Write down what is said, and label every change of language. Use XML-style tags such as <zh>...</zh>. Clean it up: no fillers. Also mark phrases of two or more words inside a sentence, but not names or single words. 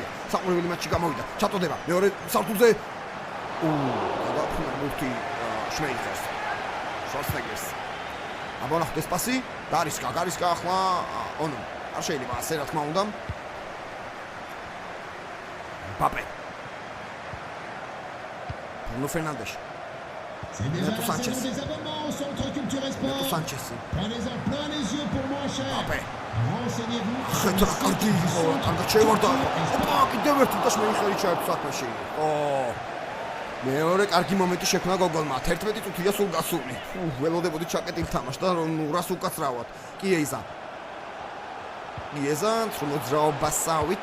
<ka>საყურებელი მატჩი გამოვიდა. ჩატოდება მეორე სართულზე. გადაფუნა ბურთი შმეიხერს. შორსტეგერს. აბა ნახოთ ეს პასი. გარისკა ახლა ონო. არ შეიძლება ასე რა თქმა უნდა. პაპე. Bruno Fernandes. Renato Sanchez. Renato Sanchez. Papa. Ხეთრა კარგი იყო, კარგად შევარდა. ოპა, კიდევ ერთი და შეიხერი ჩაერთო საქმეში. მეორე კარგი მომენტი შექმნა გოგოლმა. 11 წუთია სულ გასული. ველოდებოდი ჩაკეტილ თამაშს და რას უკაცრავად. კიეზა. კიეზა მოძრაობასავით.</ka>